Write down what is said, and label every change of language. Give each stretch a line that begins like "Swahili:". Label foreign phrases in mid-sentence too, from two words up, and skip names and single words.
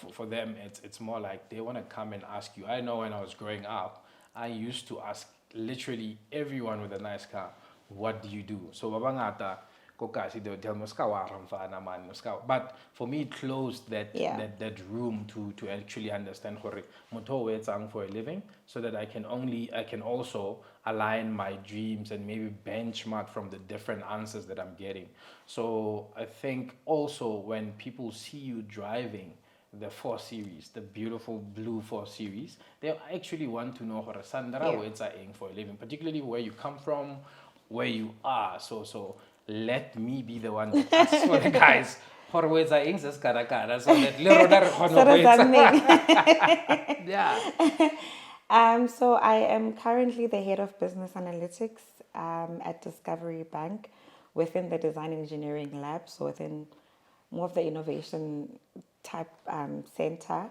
English: for them, it's more like they want to come and ask you. I know when I was growing up, I used to ask literally everyone with a nice car, what do you do? So
Southern Sotho: babangata, kokasi,
English: they would tell me,
Southern Sotho: "Ska wa ramfana man, ska."
English: But for me, it closed Yeah. that room to actually understand
Southern Sotho: hore motho o etsang
English: for a living, so that I can also align my dreams and maybe benchmark from the different answers that I'm getting. So I think also when people see you driving the 4 Series, the beautiful blue 4 Series, they actually want to know hore Sandra Yeah.
Southern Sotho: o etsa eng
English: for a living, particularly where you come from, where you are. So let me be the one that asks for the guys.
Southern Sotho: Hore o etsa eng se se kana-kana,
English: so that
Southern Sotho: le rona re kgone
English: So
Southern Sotho: ho
English: does
Southern Sotho: etsa.
English: that mean? Yeah. So I am currently the head of business analytics at Discovery Bank within the design engineering lab, so within more of the innovation type center.